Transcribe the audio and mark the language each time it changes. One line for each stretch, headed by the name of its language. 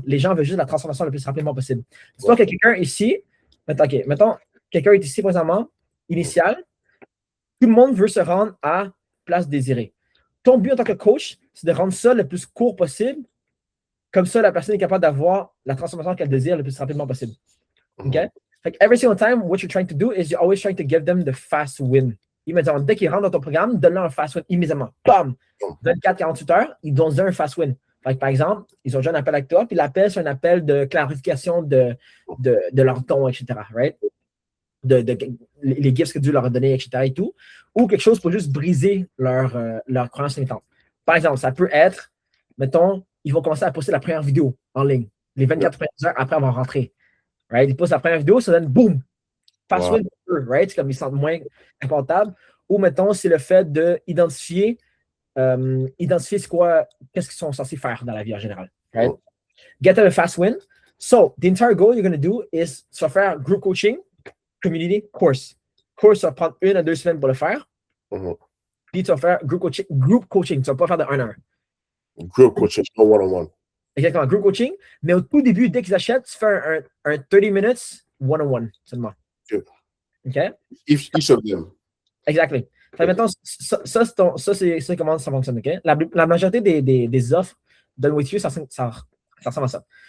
French: Les gens veulent juste la transformation le plus rapidement possible. Dis-toi que quelqu'un ici, mettons, quelqu'un est ici présentement, initial, tout le monde veut se rendre à place désirée. Ton but en tant que coach, c'est de rendre ça le plus court possible. Comme ça, la personne est capable d'avoir la transformation qu'elle désire le plus rapidement possible. OK?
English: Like every single time, what you're trying to do is you're always trying to give them the fast win.
French: Immédiatement, dès qu'ils rentrent dans ton programme, donne-leur un fast win immédiatement. Bam! 24-48 heures, ils donnent un fast win. Like, par exemple, ils ont déjà un appel avec toi, puis l'appel, c'est un appel de clarification de leur don, etc. Right? Les gifts que Dieu leur a donnés, etc. et tout. Ou quelque chose pour juste briser leur croyance limitante. Par exemple, ça peut être, mettons, ils vont commencer à poster la première vidéo en ligne, les 24 premières heures après avoir rentré. Right? Ils postent la première vidéo, ça donne boum! Fast win pour eux, right? C'est comme ils se sentent moins inconfortables. Ou mettons, c'est le fait d'identifier c'est quoi, qu'est-ce qu'ils sont censés faire dans la vie en général.
English: Right? Get them a fast win. So, the entire goal you're going to do is
French: tu vas faire
English: group coaching, community, course.
French: Course, ça va prendre 1 à 2 semaines pour le faire. Puis tu vas faire group coaching. Tu ne vas pas faire de 1 à 1.
English: Group coaching, no one-on-one.
French: Exactement, group coaching. Mais au tout début, dès qu'ils achètent, tu fais un 30 minutes one-on-one seulement. OK?
English: Each of them. Exactly.
French: Maintenant, ça, c'est comment ça fonctionne. OK? La majorité des offres Done With You, ça ressemble à ça.